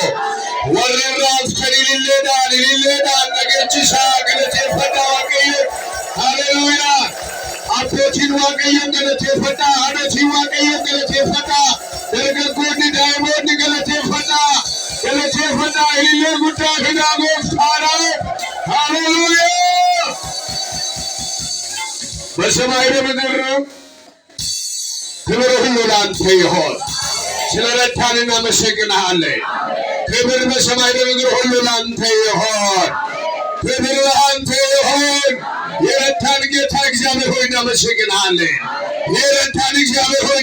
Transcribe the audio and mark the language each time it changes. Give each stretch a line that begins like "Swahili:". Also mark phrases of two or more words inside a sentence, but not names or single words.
Oromo: Warri irraaftan ililleedhaan dhageechisaa galateeffannaa waaqayyo. Hallelujah. Abbootiin waaqayyoon galateeffadhaa. Haadhotiin waaqayyoon galateeffadhaa. Dargaggoonni daa'imoonni galateeffadhaa. Galateeffadhaa. Ilillee guddaa fidaa gooftaadhaaf.
Amharic: Hallelujah. በሰማይ በምድር ክብር ሁሉ ለአንተ ይሁን። ስለረዳን እናመሰግንሃለን። ክብር በሰማይ በምድር ሁሉ ለአንተ ይሁን። ክብር ለአንተ ይሁን። የረዳን ጌታ እግዚአብሔር ሆይ እናመሰግንሃለን። የረዳን እግዚአብሔር ሆይ